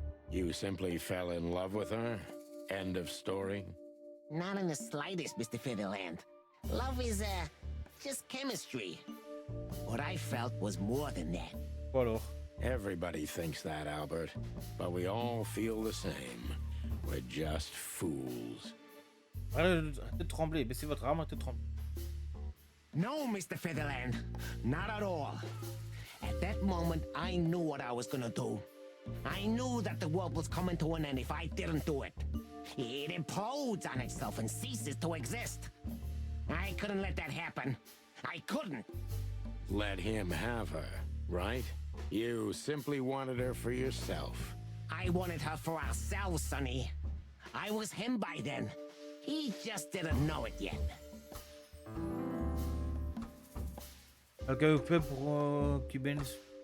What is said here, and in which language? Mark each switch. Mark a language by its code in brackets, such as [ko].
[en] You simply fell in love with her? End of story? Not in the slightest, Mr. Featherland. Love is, just chemistry. What I felt was more than that. [fr] Alors. [en] Everybody thinks that, Albert. But we all feel the same. We're just fools. [fr] Arrêtez de trembler, baissez votre arme, arrêtez de trembler. [en] No, Mr. Featherland. Not at all. At that moment, I knew what I was gonna do. I knew that the world was coming to an end if I didn't do it. It implodes on itself and ceases to exist. I couldn't let that happen. I couldn't. Let him have her, right? You simply wanted her for yourself. I wanted her for ourselves, Sonny. I was him by then. He just didn't know it yet. [fr] Qu'avez-vous fait pour Cubains?